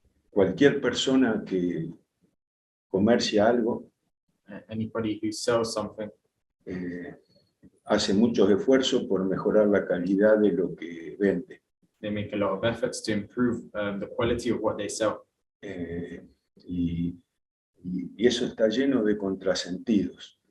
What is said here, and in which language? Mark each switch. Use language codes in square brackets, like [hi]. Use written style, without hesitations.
[es] Cualquier persona que comercia algo [en] Anybody who sells something [es] hace muchos esfuerzos por mejorar la calidad de lo que vende. [en] They make a lot of efforts to improve the quality of what they sell. [es] Y eso está lleno de contrasentidos.